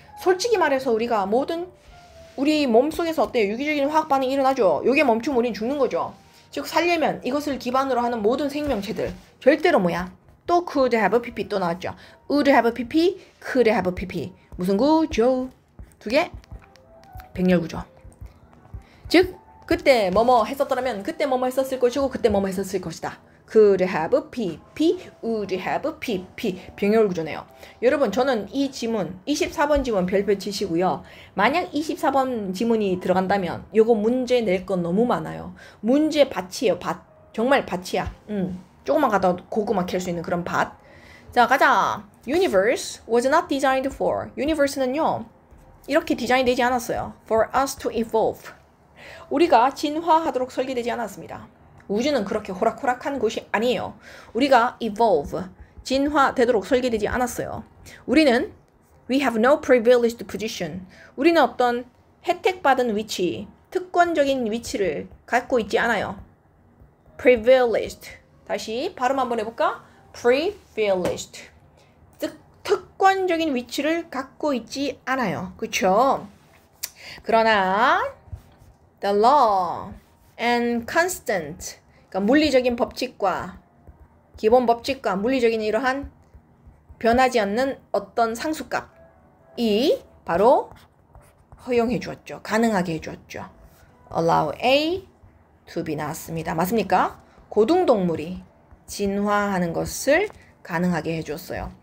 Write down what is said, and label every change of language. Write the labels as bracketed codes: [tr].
[ko] 솔직히 말해서 우리가 우리 몸속에서 어때요? 유기적인 화학 반응이 일어나죠. 요게 멈추면 우린 죽는 거죠. 즉 살려면 이것을 기반으로 하는 모든 생명체들 절대로 뭐야? 또 could have pp 또 나왔죠. [en] would have pp, could have pp. [ko] 무슨 구조? 두 개? 백렬구조. 즉 그때 뭐뭐 했었더라면 그때 뭐뭐 했었을 것이고 그때 뭐뭐 했었을 것이다. [en] could have pp, would have pp. [ko] 병렬구조네요. 여러분 저는 이 지문 24번 지문 별표 치시고요. 만약 24번 지문이 들어간다면 요거 문제 낼 건 너무 많아요. 문제 밭이에요. 밭. 정말 밭이야. 조금만 가다 고구마 캘 수 있는 그런 밭. 자 가자. [en] Universe was not designed for. [ko] Universe는요 이렇게 디자인되지 않았어요. [en] For us to evolve. [ko] 우리가 진화하도록 설계되지 않았습니다. 우주는 그렇게 호락호락한 곳이 아니에요. 우리가 evolve, 진화되도록 설계되지 않았어요. 우리는 [en] we have no privileged position. [ko] 우리는 어떤 혜택받은 위치, 특권적인 위치를 갖고 있지 않아요. privileged. 다시 발음 한번 해볼까? privileged. 즉 특권적인 위치를 갖고 있지 않아요. 그쵸? 그러나 [en] the law and constant, [ko] 그러니까 물리적인 법칙과 기본 법칙과 물리적인 이러한 변하지 않는 어떤 상수값이 바로 허용해 주었죠. 가능하게 해 주었죠. allow A to B 나왔습니다. 맞습니까? 고등동물이 진화하는 것을 가능하게 해 주었어요.